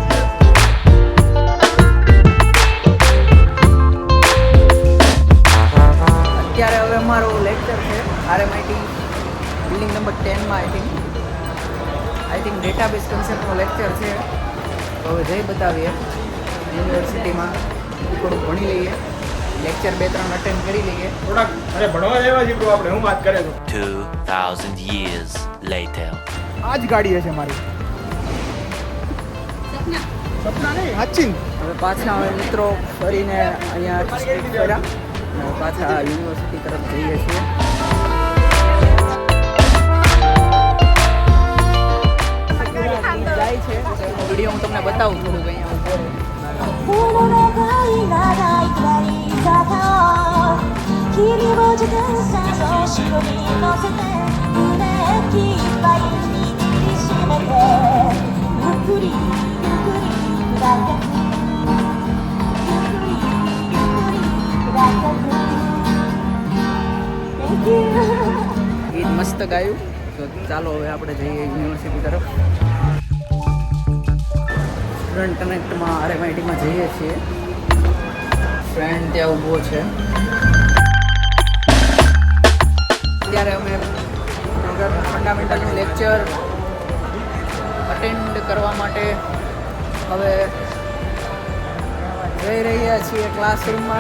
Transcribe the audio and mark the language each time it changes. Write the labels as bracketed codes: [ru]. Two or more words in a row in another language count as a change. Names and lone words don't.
[gu] અત્યારે હવે અમારો લેક્ચર છે RMIT બિલ્ડિંગ નંબર 10 માં [en] I think database concept [gu] લેક્ચર છે. તો હવે જઈ બતાવીએ યુનિવર્સિટીમાં થોડુંક ભણી લઈએ. લેક્ચર 2-3 અટેન્ડ કરી લઈએ. થોડાક અરે ભણવા જેવા જીવડું આપણે હું વાત કરે તો [en] 2,000 years later. [gu] આ જ ગાડી હશે મારી. સપના સપના નહીં સાચી. હવે પાછા અમે મિત્રો ફરીને અહીંયા સ્ટ્રીટ ફર્યા અને પાછા યુનિવર્સિટી તરફ જઈએ છીએ. જાય છે તો એનો વિડીયો હું તમને બતાવું થોડુંક અહીંયા ઉભો રહું. [ja] この長い長い下り坂を霧を自転車の後ろに乗せて胸いっぱい握りしめてゆっくりゆっくり下ってくゆっくりゆっくり下ってく [en] Thank you [gu] ગીત મસ્ત ગાયું. તો ચાલો હવે આપણે જઈએ યુનિવર્સિટી તરફ. સ્ટુડન્ટ કનેક્ટમાં RMITમાં જઈએ છીએ. ફ્રેન્ડ ત્યાં ઊભો છે. અત્યારે અમે [en] fundamental lecture [gu] અટેન્ડ કરવા માટે હવે જઈ રહ્યા છીએ ક્લાસરૂમમાં.